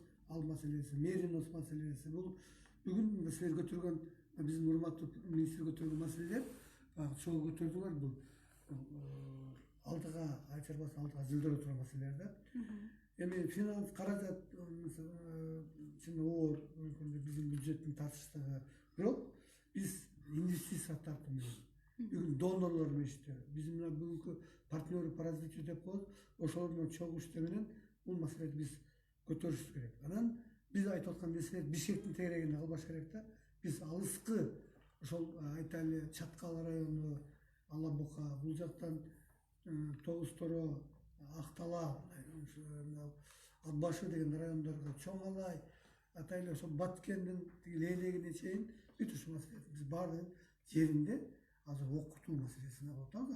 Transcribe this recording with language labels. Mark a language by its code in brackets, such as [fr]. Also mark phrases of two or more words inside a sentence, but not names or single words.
[ky] Ал маселеси, меринос маселеси, бул бүгүн силер көтөргөн, биздин урматтуу министр көтөргөн маселелер, чогуу көтөрдүңөр, бул алдыга айыл чарбасы алдыга жылдыра турган маселелер да. Эми финанс каражат чын оор биздин бюджеттин тартыштыгы, бирок биз инвестиция тартуу менен бүгүн донорлор менен иштөө, биздин мына бүгүнкү [ru] партнеры по развитию [ky] деп коебуз, ошолор менен чогуу иштөө менен бул маселени биз көтөрүшүбүз керек. Анан биз айтып аткан нерселер Бишкектин тегерегинде калбаш керек да. Биз алыскы ошол айтайлы Чаткал району, Алабука, бул жактан Тогуз Торо, Актала, Атбашы деген райондорго, Чоң Алай, атайлы ошол Баткендин Лейлегине чейин бүт ушул маселе биз баардыгын жеринде азыр окутуу маселесине алып атабыз.